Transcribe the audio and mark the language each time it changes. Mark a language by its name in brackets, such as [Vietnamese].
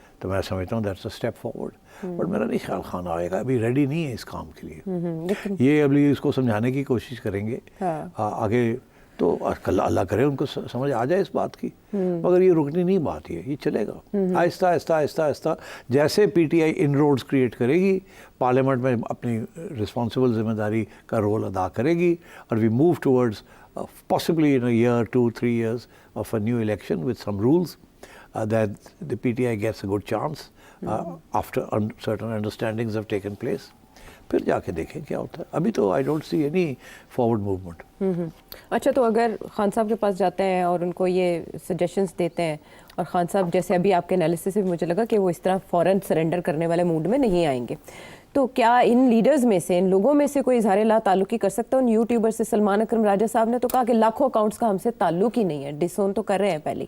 [Urdu] تو میں سمجھتا ہوں [English] That's a step forward. [Urdu] But میرا نہیں خیال خان آئے گا, ابھی ریڈی نہیں ہے اس کام کے لیے. یہ ابھی اس کو سمجھانے کی کوشش کریں گے آگے, تو اللہ کرے ان کو سمجھ آ جائے اس بات کی, مگر یہ رکنی نہیں بات, یہ چلے گا آہستہ آہستہ آہستہ آہستہ. جیسے P T I in roads create کرے گی, پارلیمنٹ میں اپنی رسپانسبل ذمہ داری کا رول ادا کرے گی, [English] اور we move towards possibly in a year, 2-3 years of a new election with some rules that the PTI gets a good chance after certain understandings have taken place. [Urdu] پھر جا کے دیکھیں کیا ہوتا ہے. ابھی تو [English] I don't see any forward movement. [Urdu] اچھا, تو اگر خان صاحب کے پاس جاتے ہیں اور ان کو یہ سجیشنس دیتے ہیں, اور خان صاحب جیسے ابھی آپ کے انالیسس سے مجھے لگا کہ وہ اس طرح فوراً سرنڈر کرنے والے موڈ میں نہیں آئیں گے, تو کیا ان لیڈرز میں سے, ان لوگوں میں سے کوئی اظہار لا تعلقی کر سکتا ہے؟ ان یوٹیوبر سے سلمان اکرم راجہ صاحب نے تو کہا کہ لاکھوں اکاؤنٹس کا ہم سے تعلق ہی نہیں ہے, ڈس اون تو کر رہے ہیں پہلے.